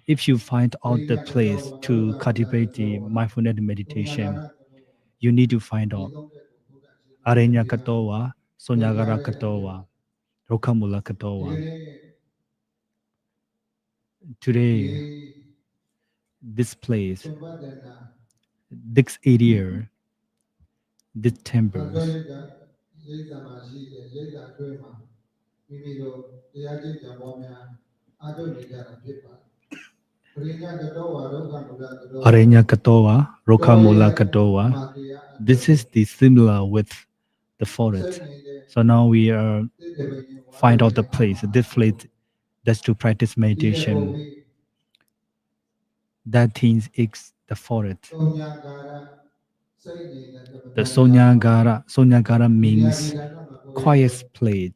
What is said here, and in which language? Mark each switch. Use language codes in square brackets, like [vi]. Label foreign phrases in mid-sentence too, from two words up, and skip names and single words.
[en] If you find out the place to cultivate the mindfulness meditation, you need to find out [pi] Arenya Katowa, Sonyagara Katowa, Rokamula Katowa. [en] Today, this place, this area, this temples, [my] ရိတ်တာမှာရှိတဲ့ရိတ်တာအတွင်းမှာမိမိတို့တရားကျင့်ကြံပွားများအားထုတ်နေကြတာဖြစ်ပါတယ်ပရိညာကတောဝါဒုက္ခမူလကတော [pi] Arenya Katowa, Rokamula Katowa. [en] This is the similar with the forest. So now we are find out the place. This place that's to practice meditation. That things is the forest. The Sonyagara means quiet place.